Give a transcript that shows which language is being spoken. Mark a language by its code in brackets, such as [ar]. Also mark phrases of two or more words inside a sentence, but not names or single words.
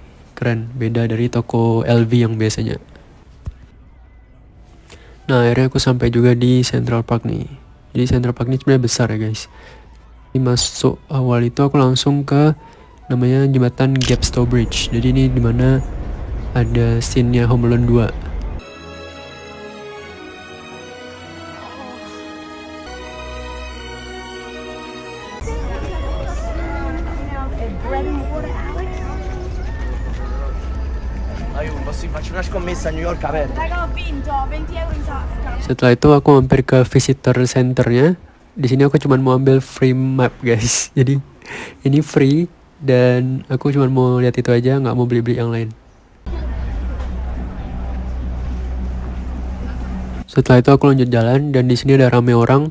[id] Keren, beda dari toko LV yang biasanya. Nah akhirnya aku sampai juga di Central Park nih. Jadi Central Park ini sebenarnya besar ya, guys. Ini masuk awal itu aku langsung ke namanya jembatan Gapstow Bridge. Jadi ini dimana ada scene-nya Home Alone 2. [it] Faccio una scommessa a New York a verde. Raga, ho vinto, 20 euro in tasca. [id] Setelah itu aku mampir ke visitor centernya. Di sini aku cuma mau ambil [en] free map, [id] guys. Jadi ini free dan aku cuma mau lihat itu aja, nggak mau beli-beli yang lain. Setelah itu aku lanjut jalan dan di sini ada rame orang.